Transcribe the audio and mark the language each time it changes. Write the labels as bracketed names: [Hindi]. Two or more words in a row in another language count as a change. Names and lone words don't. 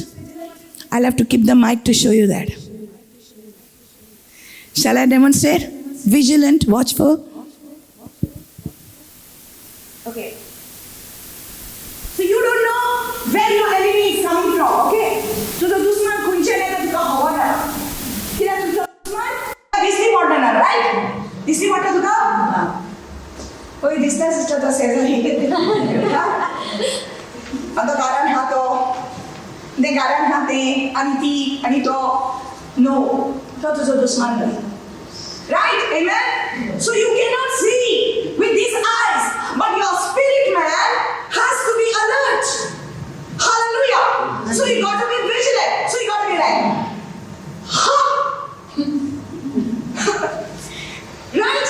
[English] I'll have to keep the mic to show you that. Shall I demonstrate? Vigilant, watchful. Okay. So you don't know where your enemy is coming from, okay? So the [Konkani] दुश्मन खुंचे नाही तर तुका हवा ना. कित्याक तुजो दुश्मन दिसली पडना, right? दिसली पडटा तुका? पळय दिसता सिस्टर तो शेजारी. आता कारण हा तो, ते कारण हा ते, आणि ती आणि तो. No, तो तुजो दुश्मन नाही. [English] Right? Amen? So you cannot see with these eyes, but your spirit man has to be alert. Hallelujah. So you got to be vigilant. So you got to be like, huh? Right?